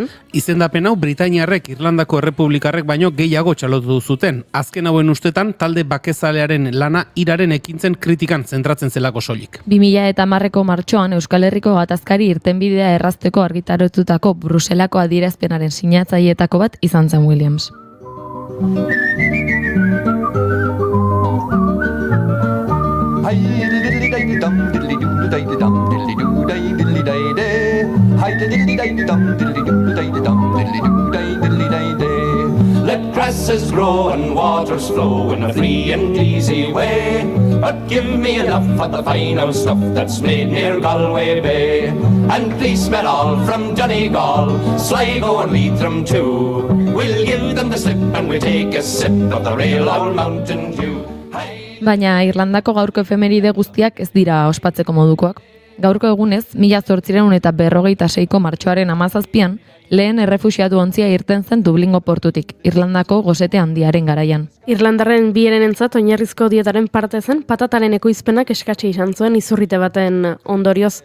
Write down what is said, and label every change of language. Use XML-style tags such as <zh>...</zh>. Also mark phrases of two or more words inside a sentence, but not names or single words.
<eu>Izendapen hau Britainiarrek Irlandako errepublikarrek baino gehiago txalotu zuten. Azken hauen ustetan talde bakezalearen lana iraren ekintzen kritikan zentratzen zelako soilik. 2010ko martxoan Euskal Herriko gatazkari irtenbidea errazteko argitarotutako Bruselako adierazpenaren sinatzaileetako bat izan zen Williams.</eu> <en>Hi diddly diddly dum diddly doo diddly dum diddly doo diddly day. Hi diddly diddly dum diddly doo diddly dum diddly doo diddly day. Let grasses grow and waters flow in a free and easy way. But give me enough of the fine old stuff that's made near Galway Bay. And please smell all from Donegal, Sligo and Leitrim too. We'll give them the slip and we'll take a sip of the real old Mountain Dew.</en> <eu>Baina Irlandako gaurko efemeride guztiak ez dira ospatzeko modukoak. Gaurko egunez, 1856ko martxoaren 17an, lehen errefuxiatu ontzia irten zen Dublingo portutik, Irlandako gozete handiaren garaian. Irlandarren bierenentzat oinarrizko dietaren parte zen patataren ekoizpenak eskatxe izan zuen izurrite baten ondorioz.</eu>